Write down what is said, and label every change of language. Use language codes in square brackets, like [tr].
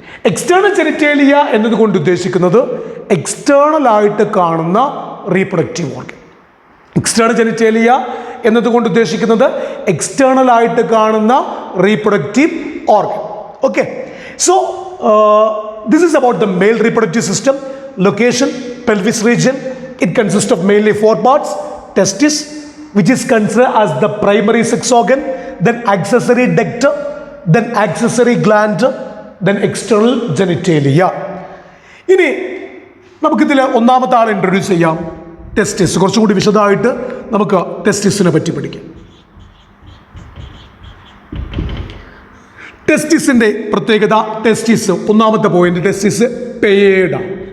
[ml] External genitalia എന്നതുകൊണ്ട് ഉദ്ദേശിക്കുന്നത് എക്സ്റ്റേണലായിട്ട് കാണുന്ന റീപ്രൊഡക്റ്റീവ് ഓർഗൻ. എക്സ്റ്റേണൽ ജെനിറ്റേലിയ എന്നതുകൊണ്ട് ഉദ്ദേശിക്കുന്നത് എക്സ്റ്റേണലായിട്ട് കാണുന്ന reproductive organ. Okay. [en] So this is about the male reproductive system. Location, pelvis region. It consists of mainly 4 parts. Testis, which is considered as the primary sex organ, then accessory duct, then accessory gland, then external genitalia. [ml] ഇനി നമുക്കിതിൽ ഒന്നാമത്തെ ആളെ introduce ചെയ്യാം, ടെസ്റ്റിസ്. കുറച്ചും കൂടി വിശദമായിട്ട് നമുക്ക് ടെസ്റ്റിസിനെ പറ്റി പഠിക്കാം. ടെസ്റ്റിസിൻ്റെ പ്രത്യേകത, ടെസ്റ്റിസ് ഒന്നാമത്തെ പോയിന്റ്, ടെസ്റ്റിസ് പെയേർഡാണ്.